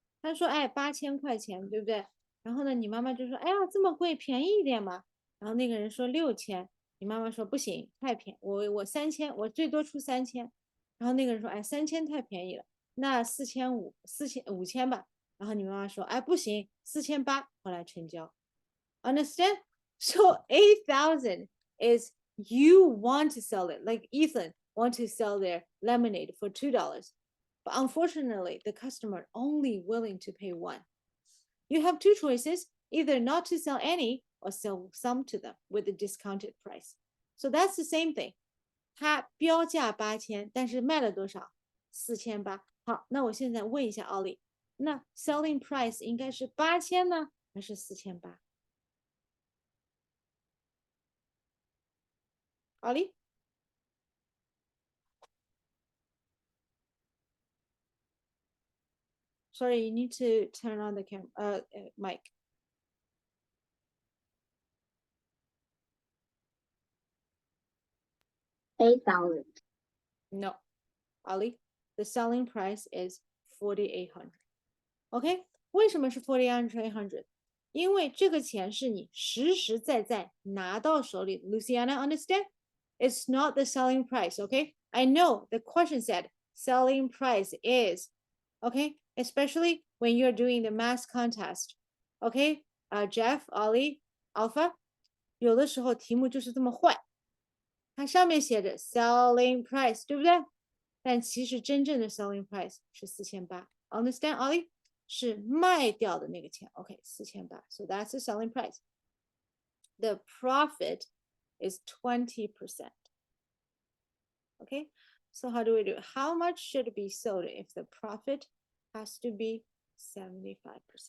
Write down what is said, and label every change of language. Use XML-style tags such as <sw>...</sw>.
<zh>她说，哎，8000块钱，对不对？然后呢，你妈妈就说，哎呀，这么贵，便宜一点嘛。然后那个人说6000，你妈妈说不行，太便宜，我3000，我最多出3000。然后那个人说，哎，3000太便宜了，那4500，5000吧。然后你妈妈说，哎，不行，4800，后来成交。</zh> <en>Understand? So 8,000 is you want to sell it, like Ethan want to sell their lemonade for $2. But unfortunately, the customer only willing to pay one. You have two choices, either not to sell any or sell some to them with a discounted price. So that's the same thing.</en> <zh>它标价8000，但是卖了多少？4800。好，那我现在问一下奥利，那 selling price 应该是8000呢，还是4800？奥利？</zh> <en>Sorry, you need to turn on the mic. $8,000. No, Ali, the selling price is 4,800.</en> <zh>OK， 为什么是 4,800？因为这个钱是你实实在在拿到手里的。</zh> <en>Luciana, understand? It's not the selling price. OK, I know the question said selling price is. OK, especially when you're doing the math contest.</en> <zh>OK, Jeff, Ollie, Alpha，有的时候题目就是这么坏。它上面写着 selling price，对不对？但其实真正的 selling price 是4800。</zh> <en>Understand,</en> <zh>Ollie？ 是卖掉的那个钱。OK，4800。</zh> <en>So that's the selling price. The profit is 20%. Okay, so how do we do? How much should be sold if the profit has to be 75%?</en>